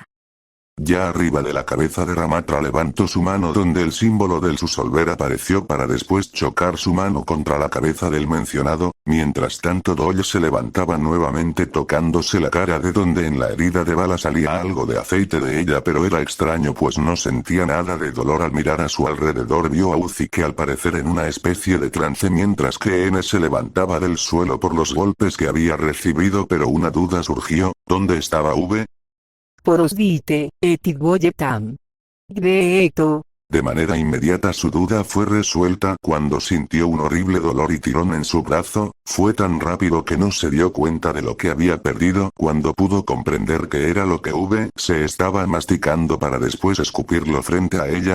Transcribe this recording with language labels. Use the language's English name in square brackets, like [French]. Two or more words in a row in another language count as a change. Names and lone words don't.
[Spanish] Ya arriba de la cabeza de Ramatra levantó su mano donde el símbolo del Susolver apareció para después chocar su mano contra la cabeza del mencionado, mientras tanto Doyle se levantaba nuevamente tocándose la cara de donde en la herida de bala salía algo de aceite de ella, pero era extraño pues no sentía nada de dolor. Al mirar a su alrededor vio a Uzi que al parecer en una especie de trance mientras que N se levantaba del suelo por los golpes que había recibido, pero una duda surgió, ¿dónde estaba V? Porosdite, etit boyetam. Greto. De manera inmediata su duda fue resuelta cuando sintió un horrible dolor y tirón en su brazo. Fue tan rápido que no se dio cuenta de lo que había perdido cuando pudo comprender que era lo que V se estaba masticando para después escupirlo frente a ella.